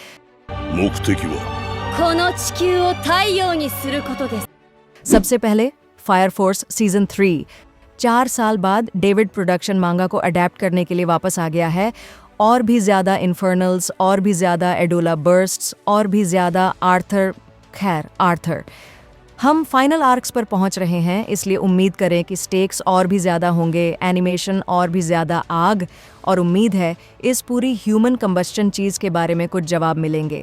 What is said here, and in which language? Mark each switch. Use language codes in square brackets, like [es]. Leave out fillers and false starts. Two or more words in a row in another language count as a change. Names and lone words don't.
[ja] 目的はこの地球を太陽にすることです。 [hi] सबसे पहले फायर फोर्स सीजन 3 4 साल बाद डेविड प्रोडक्शन मांगा को अडेप्ट करने के लिए वापस आ गया है। और भी ज़्यादा इन्फर्नल्स, और भी ज़्यादा एडोला बर्स्ट्स, और भी ज़्यादा आर्थर। हम फाइनल आर्क्स पर पहुंच रहे हैं, इसलिए उम्मीद करें कि स्टेक्स और भी ज़्यादा होंगे, एनिमेशन और भी ज़्यादा आग, और उम्मीद है इस पूरी [en] human combustion [hi] चीज़ के बारे में कुछ जवाब मिलेंगे।